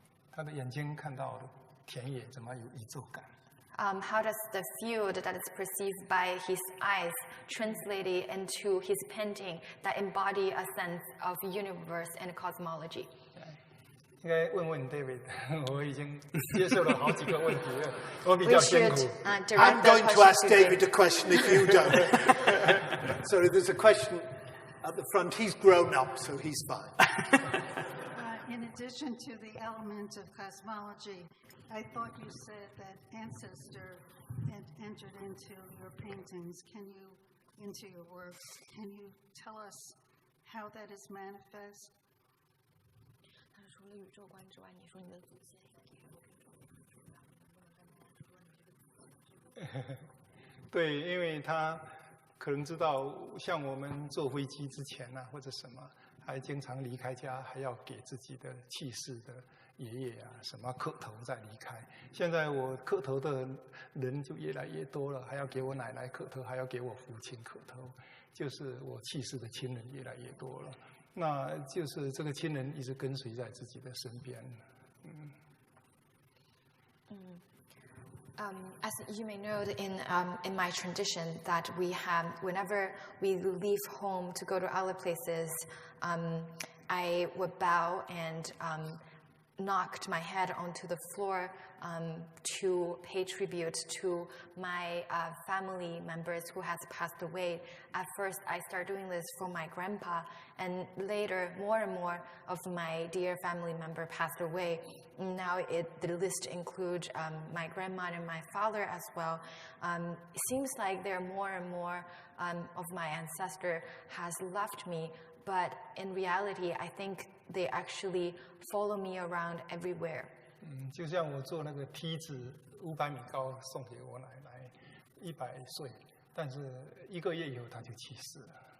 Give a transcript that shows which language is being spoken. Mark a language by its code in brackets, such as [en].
[zh] 他的眼睛看到的田野怎么有宇宙感？ [en] How does the field that is perceived by his eyes translate into his painting that embody a sense of universe and cosmology? [zh] 应该问问 David， 我已经接受了好几个问题了，我比较辛苦。 [en] I'm going to ask David a question if you don't. Sorry, there's a question at the front. He's grown up, so he's fine. In addition to the element of cosmology, I thought you said that ancestor had entered into your paintings, into your works. Can you tell us how that is manifest? [zh] 除了宇宙观之外，你说你的祖先对，因为他可能知道，像我们坐飞机之前啊，或者什么，还经常离开家，还要给自己的去世的爷爷啊什么磕头再离开。现在我磕头的人就越来越多了，还要给我奶奶磕头，还要给我父亲磕头，就是我去世的亲人越来越多了。那就是这个亲人一直跟随在自己的身边。 [en] As you may know, in my tradition, that we have, whenever we leave home to go to other places, I would bow and knocked my head onto the floor to pay tribute to my family members who has passed away. At first, I started doing this for my grandpa, and later, more and more of my dear family member passed away. Now the list includes my grandma and my father as well. It seems like there are more and more of my ancestor has left me, but in reality, I think they actually follow me around everywhere. [zh] 就像我做那个梯子500米高送给我奶奶，100岁，但是1个月以后她就去世了。